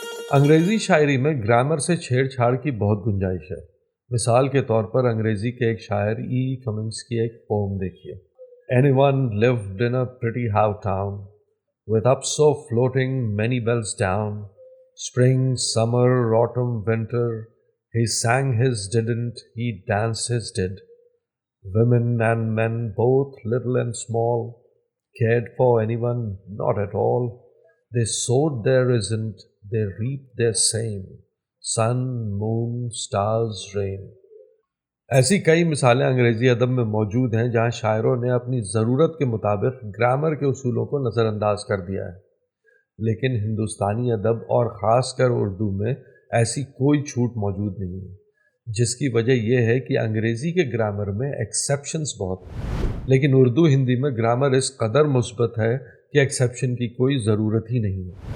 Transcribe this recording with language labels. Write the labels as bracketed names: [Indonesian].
[Urdu] انگریزی شاعری میں گرامر سے چھیڑ چھاڑ کی بہت گنجائش ہے۔ مثال کے طور پر انگریزی کے ایک شاعر کمنگس کی ایک پوم دیکھیے۔ [English] Anyone lived in a pretty how town, with up so floating many bells down. Spring, summer, autumn, winter, he sang his didn't, he danced his did. Women and men, both little and small, cared for anyone, not at all. They sowed their isn't, they reaped their same. Sun, moon, stars, rain. [Urdu] ایسی کئی مثالیں انگریزی ادب میں موجود ہیں جہاں شاعروں نے اپنی ضرورت کے مطابق گرامر کے اصولوں کو نظر انداز کر دیا ہے، لیکن ہندوستانی ادب اور خاص کر اردو میں ایسی کوئی چھوٹ موجود نہیں ہے، جس کی وجہ یہ ہے کہ انگریزی کے گرامر میں ایکسیپشنز بہت ہیں، لیکن اردو ہندی میں گرامر اس قدر مثبت ہے کہ ایکسیپشن کی کوئی ضرورت ہی نہیں ہے۔